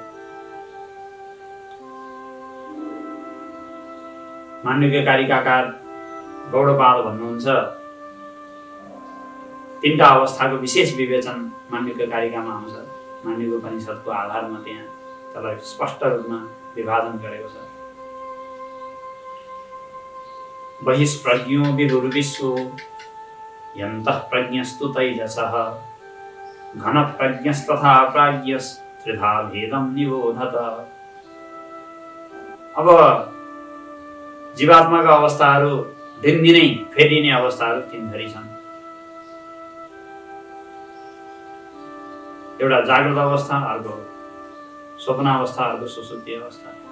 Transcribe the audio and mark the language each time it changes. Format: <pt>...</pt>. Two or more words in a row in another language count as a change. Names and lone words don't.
<ne>माण्डुक्य कारिकाकार गौडपाल भन्नुहुन्छ, तीनटा अवस्थाको विशेष विवेचन माण्डुक्य कारिकामा आउँछ। माण्डुक्य उपनिषदको आधारमा त्यहाँ त्यसलाई स्पष्ट रूपमा विभाजन गरेको छ।</ne> <sa>बहिष्प्रज्ञो विभुर्विश्वो यन्तः प्रज्ञस्तु तैजसः घनप्रज्ञस्तथा प्राज्ञस्त्रिधा भेदं निबोधत।</sa> <ne>अब जीवात्माका अवस्थाहरू दिनदिनै फेरिने अवस्थाहरू तीन थरी छन्। एउटा जागृत अवस्था, अर्को स्वप्नावस्था, अर्को सुसुप्ति अवस्था।</ne>